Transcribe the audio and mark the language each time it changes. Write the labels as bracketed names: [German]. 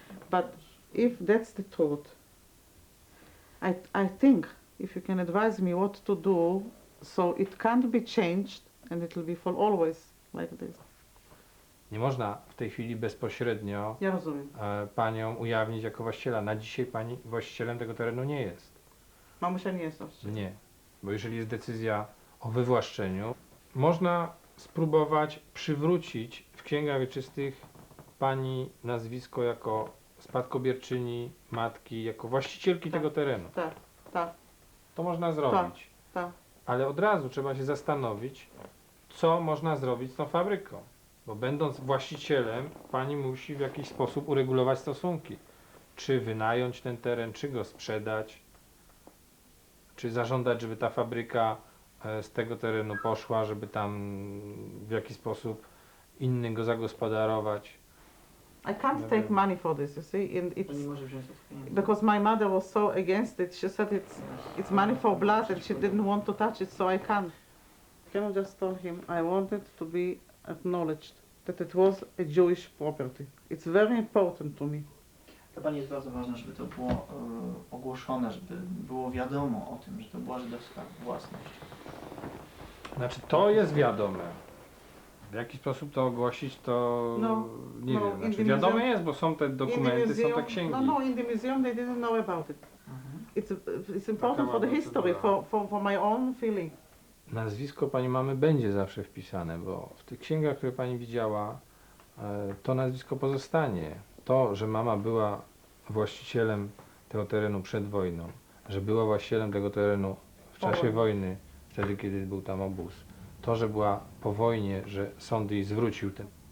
[English] But if that's the truth, I think if you can advise me what to do so it can't be changed and it will be for always like this. [Polish] Nie można w tej chwili bezpośrednio Ja rozumiem. panią ujawnić jako właściciela. Na dzisiaj pani właścicielem tego terenu nie jest. Mamusia nie jest właścicielem. Nie, bo jeżeli jest decyzja o wywłaszczeniu, można spróbować przywrócić w księgach wieczystych pani nazwisko jako spadkobierczyni matki, jako właścicielki tego terenu. Tak, tak. To można zrobić. Tak. Ale od razu trzeba się zastanowić, co można zrobić z tą fabryką. Bo będąc właścicielem, pani musi w jakiś sposób uregulować stosunki. Czy wynająć ten teren, czy go sprzedać, czy zażądać, żeby ta fabryka z tego terenu poszła, żeby tam w jakiś sposób inny go zagospodarować. [English] I can't take money for this, you see, and because my mother was so against it. She said it's money for blood, and she didn't want to touch it, so I can't. Birkenau just told him, I wanted to be acknowledged that it was a Jewish property. It's very important to me. [Polish] Dla Pani jest bardzo ważne, żeby to było ogłoszone, żeby było wiadomo o tym, że to była żydowska własność. Znaczy to jest wiadome. W jaki sposób to ogłosić, to nie wiem. Znaczy wiadome jest, bo są te dokumenty, są te księgi. [English] No, in the museum they didn't know about it. It's important for the history, for my own feeling. [Polish] Nazwisko pani mamy będzie zawsze wpisane, bo w tych księgach, które pani widziała, to nazwisko pozostanie. To, że mama była właścicielem tego terenu przed wojną, że była właścicielem tego terenu w czasie wojny, wtedy kiedy był tam obóz, to, że była po wojnie, że sąd jej zwrócił ten.